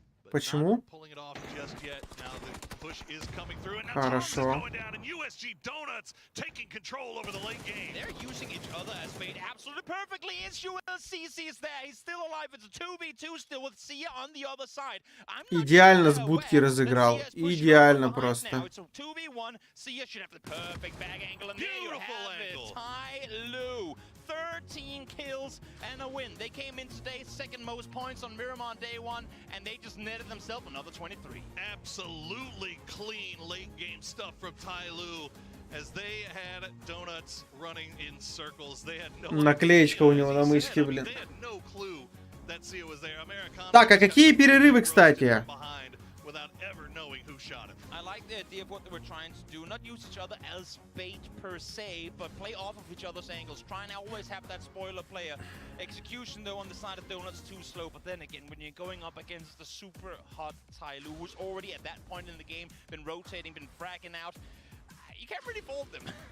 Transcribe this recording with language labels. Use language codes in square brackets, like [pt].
[ru] Почему? [en] Pulling it off just yet. Now the push is coming through, and now [ru] Хорошо. [en] Thomas is going down, and USG Donuts taking control over the late game. They're using each other as bait absolutely perfectly. It's CC is there. He's still alive. It's a 2v2 still with Sia on the other side. [ru] Идеально с будки разыграл. Идеально просто. [en] Now it's a 2v1. Sia should have the perfect bag angle, and there you have it. Ty Lue. 13 kills and a win. They came in today second most points on Miramar day one, and they just netted themselves another 23. Absolutely clean late game stuff from Ty Lue, as they had Donuts running in circles. They had no [ru] Наклеечка у него на мышке, блин. [en] They had no clue that Sia was there. Americano [ru] Так, а какие перерывы, кстати? [en] Without ever knowing who shot him. I like the idea of what they were trying to do. Not use each other as bait per se, but play off of each other's angles. Try and always have that spoiler player. Execution, though, on the side of Donuts too slow. But then again, when you're going up against the super hot Ty Lue, who's already at that point in the game been rotating, been fragging out, you can't really fault them.